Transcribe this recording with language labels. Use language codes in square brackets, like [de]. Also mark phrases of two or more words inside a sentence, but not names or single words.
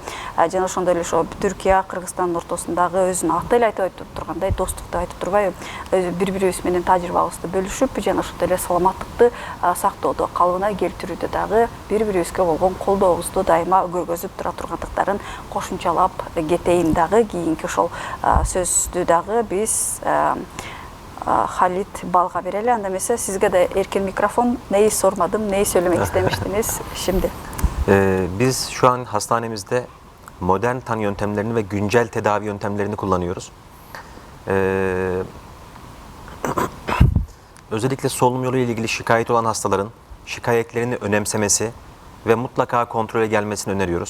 [ky] Жана ошондой эле ошо Түркия, Кыргызстандын ортосундагы өзүнүн аты эле айтып тургандай достукту айтып турбайбы, бири-бирибиз менен тажрыйбабызды бөлүшүп, жана ошондой эле саламаттыкты сактоодо, калыбына келтирүүдө дагы бири-бирибизге болгон колдообузду дайыма көргөзүп тура тургандыктарын кошумчалап кетейин. Дагы кийинки ошол сөздү дагы биз Халит Балга берели. Анда эмесе сизге да эркин микрофон. [tr] Neyi sormadım, neyi söylemek istemiştiniz şimdi? Biz şu an hastanemizde modern tanı yöntemlerini ve güncel tedavi yöntemlerini kullanıyoruz. Özellikle solunum yolu ile ilgili şikayet olan hastaların şikayetlerini önemsemesi ve mutlaka kontrole gelmesini öneriyoruz.